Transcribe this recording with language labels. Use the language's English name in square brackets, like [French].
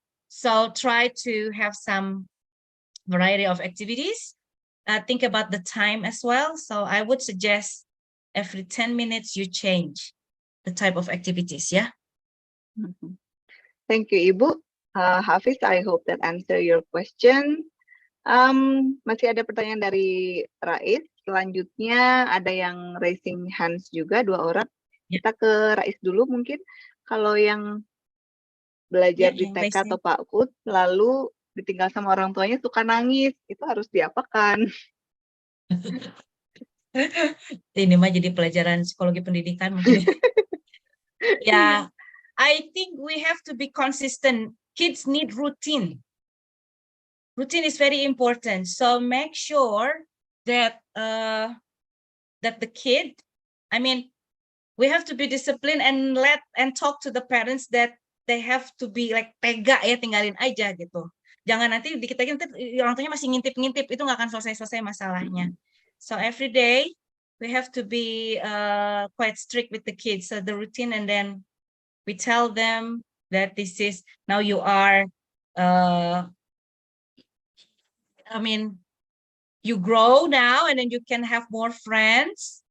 [English] So try to have some variety of activities. Think about the time as well. So I would suggest every 10 minutes you change the type of activities, yeah. Thank you, Ibu. Hafiz, I hope that answer your question. [Indonesian] Masih ada pertanyaan dari Rais. Selanjutnya ada yang [English] raising hands [Indonesian] juga, 2 orang. Kita ke Rais dulu mungkin. Kalau yang belajar di TK atau PAUD, lalu ditinggal sama orang tuanya suka nangis, itu harus diapakan? Ini mah jadi pelajaran psikologi pendidikan mungkin. [English] Yeah, I think we have to be consistent. Kids need routine. Routine is very important. So make sure that that the kid, I mean, we have to be disciplined and talk to the parents that they have to be like [Indonesian] tega ya, tinggalin aja gitu. Jangan nanti dikit lagi orang tuanya masih ngintip-ngintip, itu nggak akan selesai-selesai masalahnya. [English] So every day we have to be quite strict with the kids. So the routine, and then we tell them that this is now you are. I mean, you grow now, and then you can have more friends.